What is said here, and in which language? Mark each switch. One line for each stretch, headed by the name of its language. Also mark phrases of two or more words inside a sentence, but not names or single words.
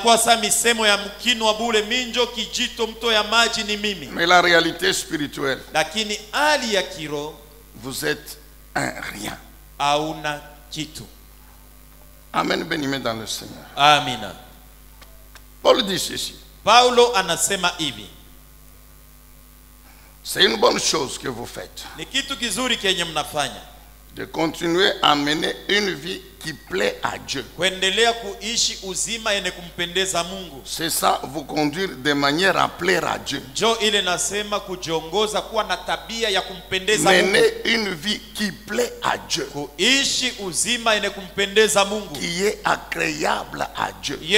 French: Mais la réalité spirituelle, vous êtes un rien. Amen, béni dans le Seigneur.
Swahili: Amina.
French: Paul dit ceci.
Swahili: Paulo anasema hivi.
French: C'est une bonne chose que vous faites.
Swahili: Ni kitu kizuri kenye mnafanya.
French: de continuer à mener une vie qui plaît à Dieu. C'est ça, vous conduire de manière à plaire à Dieu. Mener une vie qui plaît à Dieu, qui est agréable à Dieu.